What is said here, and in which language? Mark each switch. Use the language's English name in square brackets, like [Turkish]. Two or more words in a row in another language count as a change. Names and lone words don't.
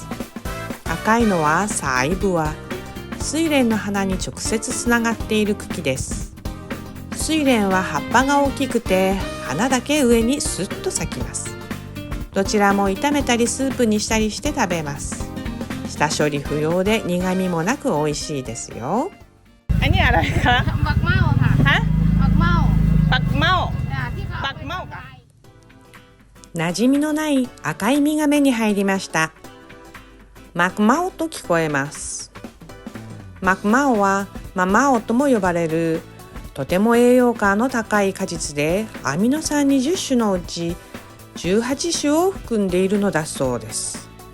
[Japanese] 赤いのはサイブア、睡蓮の花に直接つながっている茎です。睡蓮は葉っぱが大きくて花だけ上にスッと咲きます。どちらも炒めたりスープにしたりして食べます。下処理不要で苦味もなく美味しいですよ。 [Thai] อันนี้อะไรคะ ปักเมาค่ะ ฮะ ปักเมา ปักเมา ที่เขา ปักเมาค่ะ [Japanese] 馴染みのない赤い実が目に入りました。マクマオと聞こえます。マクマオはママオとも呼ばれるとても栄養価の高い果実で、アミノ酸20種のうち18種を含んでいるのだそうです。